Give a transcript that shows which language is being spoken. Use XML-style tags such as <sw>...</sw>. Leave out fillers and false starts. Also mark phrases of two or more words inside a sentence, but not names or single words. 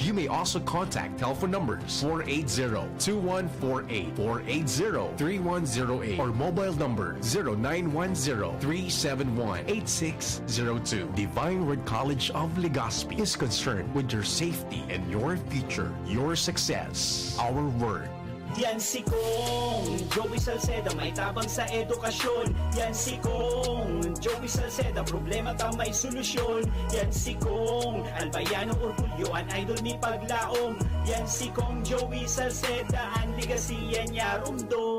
<en>You may also contact telephone numbers 480-2148, 480-3108, or mobile number 0910-371-8602. Divine Word College of Legazpi is concerned with your safety and your future, your success. Our word.</en> <bik>Yan si Kong Joey Salceda, may tabang sa edukasyon. Yan si Kong Joey Salceda, problema ka may solusyon. Yan si Kong Albayano Orgulyo, an idol ni Paglaom. Yan si Kong Joey Salceda, ang ligasiya niya rumdo.</bik>